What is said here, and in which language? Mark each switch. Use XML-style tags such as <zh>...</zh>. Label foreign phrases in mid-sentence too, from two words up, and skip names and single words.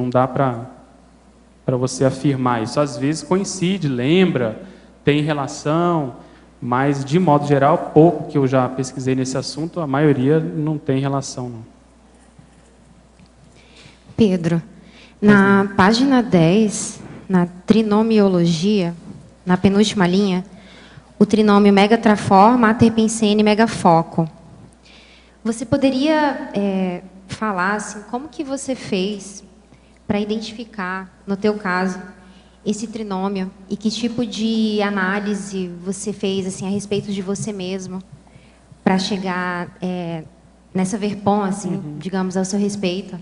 <pt>Não dá para você afirmar isso. Às vezes coincide, lembra, tem relação, mas, de modo geral, pouco que eu já pesquisei nesse assunto, a maioria não tem relação, não. Pedro, na página 10, na trinomiologia, na penúltima linha, o trinômio megatrafor, materpensene, megafoco. Você poderia falar assim, como que você fez para identificar, no teu caso, esse trinômio e que tipo de análise você fez assim a respeito de você mesmo para chegar nessa verpon, assim, digamos, ao seu respeito.</pt>